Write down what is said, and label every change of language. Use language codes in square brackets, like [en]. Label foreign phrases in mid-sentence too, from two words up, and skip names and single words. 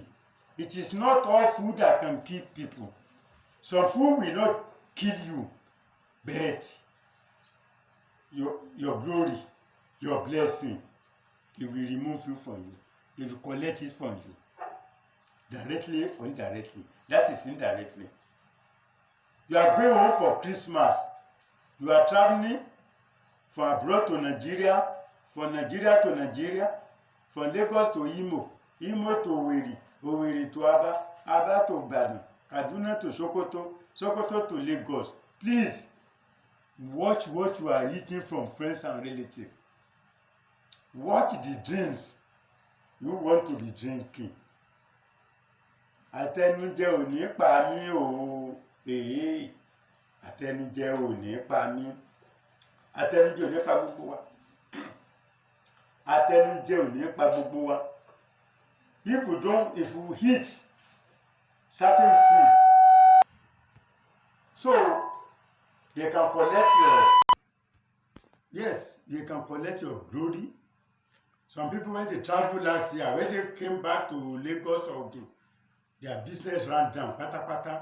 [en] It is not all food that can kill people. Some food will not kill you, but your glory, your blessing, it will remove you from you. It will collect it from you, directly or indirectly. That is indirectly. You are going home for Christmas. You are traveling from abroad to Nigeria, from Nigeria to Nigeria, from Lagos to Imo, Imo to Owerri, Owerri to Aba, Aba to Ibadan, Kaduna to Sokoto, Sokoto to Lagos. Please watch what you are eating from friends and relatives. Watch the drinks you want to be drinking. [yo] Àtẹnujẹ ò ní pa mí o, àtẹnujẹ ò ní pa mí. Àtẹnujẹ ò ní pa gbogbo wa. Àtẹnujẹ ò ní pa gbogbo wa. [en] If you eat certain food, so they can collect they can collect your glory. Some people, when they travel last year, when they came back to Lagos or Ogun, their business ran down, pata.